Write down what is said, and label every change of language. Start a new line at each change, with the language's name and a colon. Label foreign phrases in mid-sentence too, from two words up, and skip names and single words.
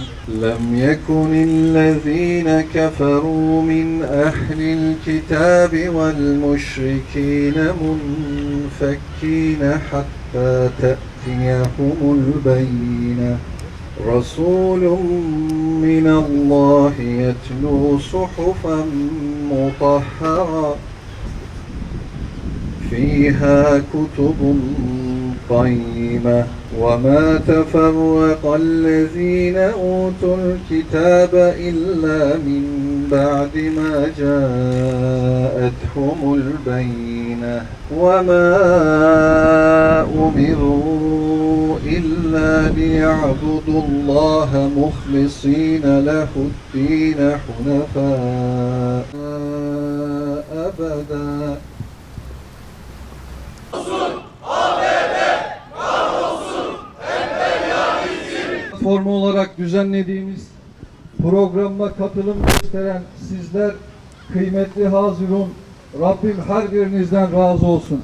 Arabic: لم يكن الذين كفروا من أهل الكتاب والمشركين منفكين حتى تأتيهم البينة. رسول من الله يتلو صحفا مطهرة فيها كتب قيمة وما تفرق الذين أوتوا الكتاب إلا من بعد ما جاءتهم البينة وما أمروا إلا ليعبدوا الله مخلصين له الدين حنفاء أبداً.
Turkish: Formu olarak düzenlediğimiz programa katılım gösteren sizler kıymetli hazirun, Rabbim her birinizden razı olsun.